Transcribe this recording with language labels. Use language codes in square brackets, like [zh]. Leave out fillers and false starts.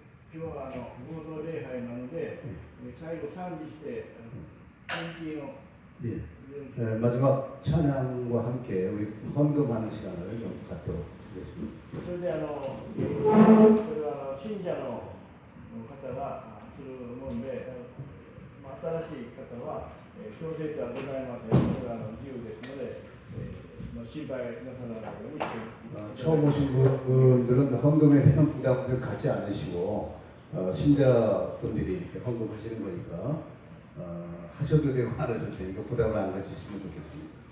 [ja] 今日は合同礼拝なので、最後賛美して献金を 네. [ko] 마지막 찬양과 함께 우리 헌금하는 시간을 좀 갖도록 하겠습니다. [ja] それでこれは信者の方がするもので、新しい方は強制ではございません。これは自由ですので、心配なさらないようにして [ko] 처음 오신 분들은 헌금에 대한 부담을 갖지 않으시고 신자분들이 이렇게 헌금하시는 거니까 하셔도 되고 안 하셔도 되니까 부담을 안 가지시면 좋겠습니다.